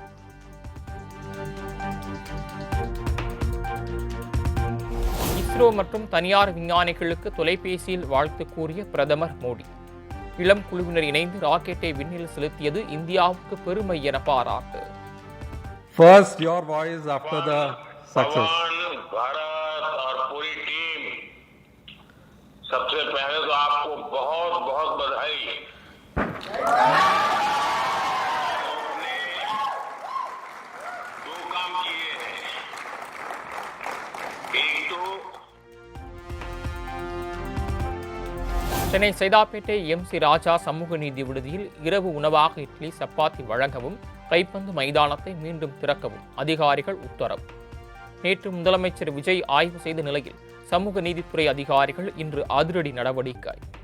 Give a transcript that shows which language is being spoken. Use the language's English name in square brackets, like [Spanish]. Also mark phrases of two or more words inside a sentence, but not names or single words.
[Tamil] இஸ்ரோ மற்றும் தனியார் விஞ்ஞானிகளுக்கு தொலைபேசியில் வாழ்த்து கூறிய பிரதமர் மோடி. இளம் குழுவினர் இணைந்து ராக்கெட்டை விண்ணில் செலுத்தியது இந்தியாவுக்கு பெருமை என பாராட்டு. [English] First, your voice after the success. [Hindi] भारत और पूरी टीम, सबसे पहले तो आपको बहुत बहुत बधाई. दो काम किए हैं. एक तो [Tamil] சென்னை சைதாப்பேட்டை MC ராஜா சமூக நீதி விடுதியில் இரவு உணவாக இட்லி சப்பாத்தி வழங்கவும் கைப்பந்து மைதானத்தை மீண்டும் திறக்கவும் அதிகாரிகள் உத்தரவு. நேற்று முதலமைச்சர் விஜய் ஆய்வு செய்த நிலையில் சமூக நீதித்துறை அதிகாரிகள் இன்று அதிரடி நடவடிக்கை.